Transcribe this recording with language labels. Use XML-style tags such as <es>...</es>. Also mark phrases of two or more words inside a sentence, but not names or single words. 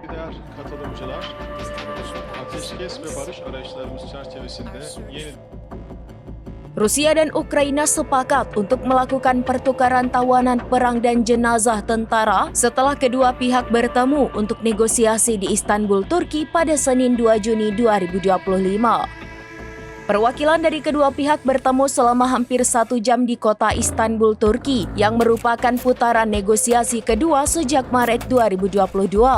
<tr>değer katılımcılar, ateşkes ve barış arayışlarımız çerçevesinde yeni</tr> <id>Rusia dan Ukraina sepakat untuk melakukan pertukaran tawanan perang dan jenazah tentara setelah kedua pihak bertemu untuk negosiasi di Istanbul, Turki pada Senin 2 Juni 2025. Perwakilan dari kedua pihak bertemu selama hampir 1 jam di kota Istanbul, Turki, yang merupakan putaran negosiasi kedua sejak Maret 2022.</id>